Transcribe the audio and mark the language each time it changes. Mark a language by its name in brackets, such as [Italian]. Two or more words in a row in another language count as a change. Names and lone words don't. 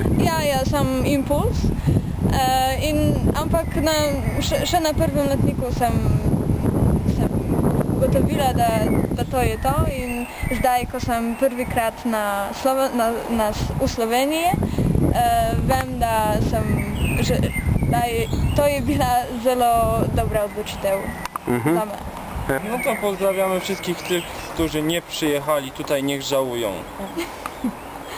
[Slovenian] Ja, sem impuls, ampak še na prvem letniku sem ugotovila, da to je to in zdaj, ko sem prvikrat v Sloveniji, vem, da to je bila zelo dobra odločitev za me. [Polish] No to pozdrawiamy wszystkich tych, którzy nie przyjechali tutaj, niech żałują.